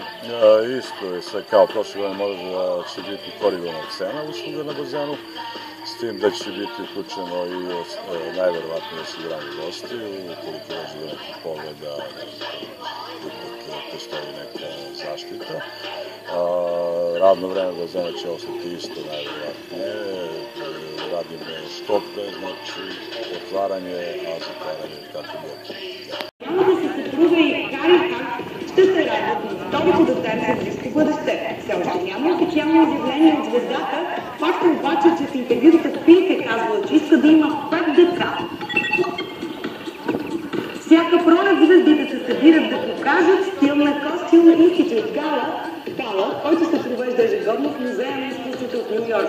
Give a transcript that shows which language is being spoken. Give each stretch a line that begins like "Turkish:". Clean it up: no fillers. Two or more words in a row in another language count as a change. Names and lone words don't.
Serbian: Isto je sve kao prošle godine, može da će biti korigovana cena usluga na bazenu, s tim da će biti uključeno i najverovatnije osiguranje gostiju, ukoliko dođe do nekih pogleda, ipak postoji neka zaštita. Radno vreme bazena će ostati isto najverovatnije, radimo što pre, znači otvaranje, a zatvaranje kako god.
Bulgarian: Няма да се сътрува и как ще се радват на второто дете за близко бъдеще. Все още няма официално изявление от звездата. Факт е обаче, че в интервюта в Пинк е казвала, че иска да има 5 деца. Всяка пролет звездите се събират да покажат стил на Costume Institute Gala, който се провежда ежегодно в Музея на изкуството от Ню Йорк.